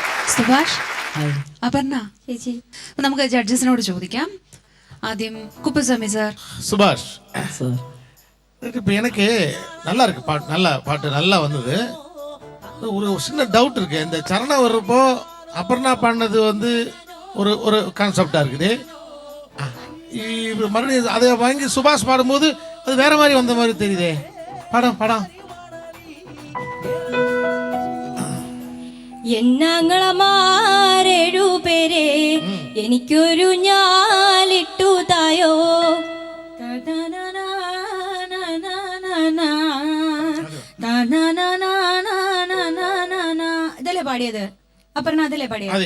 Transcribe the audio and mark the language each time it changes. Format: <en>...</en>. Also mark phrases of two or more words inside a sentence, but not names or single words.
<ml>സുഭാഷ്, ഹായ്. അപർണ ചേച്ചി. അപ്പൊ നമുക്ക് ജഡ്ജസിനോട് ചോദിക്കാം. ആദ്യം കുപ്പസ്വാമി സാർ.</ml> <ta>சுபாஷ், சார் இப்போ எனக்கு நல்லா இருக்கு பாட்டு, நல்லா வந்தது. ஒரு சின்ன டவுட் இருக்கு. இந்த சரணம் வர்றப்போ அபர்ணா பாடினது வந்து ஒரு ஒரு கான்செப்டா இருக்குது. இப்போ மறுபடியும் அதை வாங்கி சுபாஷ் பாடும்போது அது வேற மாதிரி வந்த மாதிரி தெரியுதே. படம்</ta> <ml>എന്നാങ്ങളമാരേഴു പേരെ എനിക്കൊരു ഞാലിട്ടു തായോ. ഇതല്ലേ പാടിയത് അപർണ? അതല്ലേ പാടിയത്?</ml>